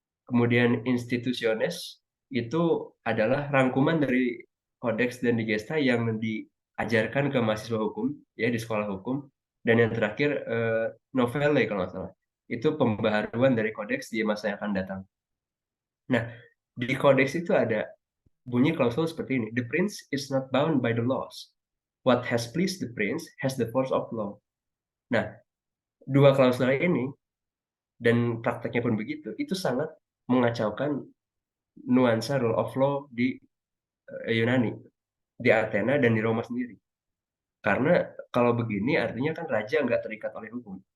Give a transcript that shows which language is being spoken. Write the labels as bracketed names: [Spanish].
[Indonesian] Kemudian Institutiones itu adalah rangkuman dari kodeks dan Digesta yang diajarkan ke mahasiswa hukum ya di sekolah hukum. Dan yang terakhir Novelle kalau nggak salah. Itu pembaharuan dari kodeks di masa yang akan datang. Nah, di kodeks itu ada bunyi klausul seperti ini. [English] The prince is not bound by the laws. What has pleased the prince has the force of law. [Indonesian] Nah, dua klausul ini dan prakteknya pun begitu, itu sangat mengacaukan nuansa rule of law di Yunani, di Athena dan di Roma sendiri. Karena kalau begini artinya kan raja nggak terikat oleh hukum.